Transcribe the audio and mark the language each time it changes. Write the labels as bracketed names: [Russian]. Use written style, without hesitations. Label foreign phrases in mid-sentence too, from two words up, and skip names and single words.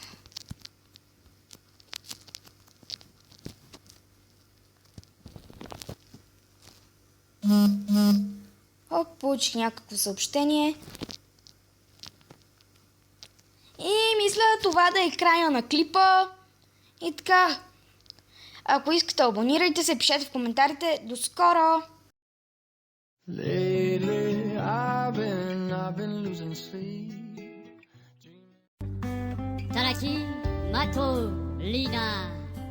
[Bulgarian] Получих някакво съобщение. И мисля това да е края на клипа. И така. Ако искате, абонирайте се, пишете в коментарите. До скоро! [English] Lately, I've been losing sleep. Taraki Mato Lina.